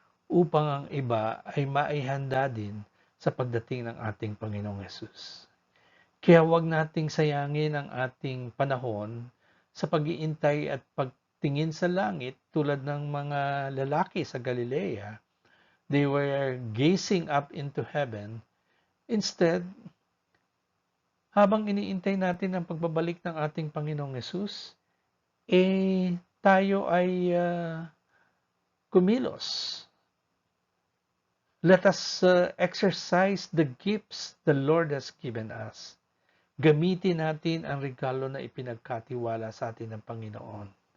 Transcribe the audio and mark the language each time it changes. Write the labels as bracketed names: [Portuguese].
[Filipino] Upang ang iba ay maihanda din sa pagdating ng ating Panginoong Yesus. Kaya huwag nating sayangin ang ating panahon sa pag-iintay at pagtingin sa langit tulad ng mga lalaki sa Galilea. [English] They were gazing up into heaven. [Filipino] Instead, habang iniintay natin ang pagbabalik ng ating Panginoong Yesus, tayo ay kumilos. [English] Let us exercise the gifts the Lord has given us. [Filipino] Gamitin natin ang regalo na ipinagkatiwala sa atin ng Panginoon.